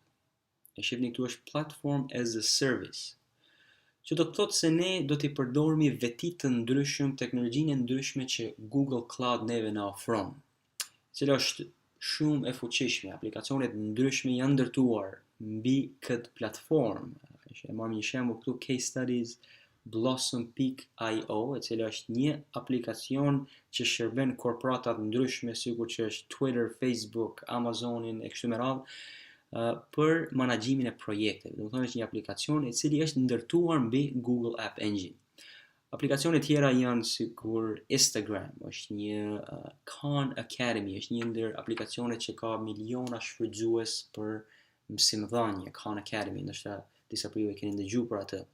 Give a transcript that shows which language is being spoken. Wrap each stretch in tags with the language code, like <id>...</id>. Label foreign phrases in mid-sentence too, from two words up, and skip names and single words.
<sq>E shihni këtu është</sq> <en>Platform as a Service,</en> <sq>që do të thotë se ne do t'i përdormi vetit të ndryshëm, teknologjinë e ndryshme që Google Cloud neve na ofron, cila është shumë e fuqishme. Aplikacionet ndryshme janë ndërtuar mbi këtë platformë. E marrim një shembull këtu,</sq> <en>case studies blossom.io,</en> <sq>e cila është një aplikacion që shërben korporatat ndryshme sikur që është Twitter, Facebook, Amazonin e kështu me radhë, për menaxhimin e projekteve. Do të thonë është një aplikacion i cili është ndërtuar mbi Google App Engine. Aplikacione tjera janë sikur Instagram, është një Khan Academy, është një ndër aplikacionet që ka miliona shfrytëzues për mësimdhënie, Khan Academy, ndoshta disa prej juve keni dëgjuar për atë.</sq>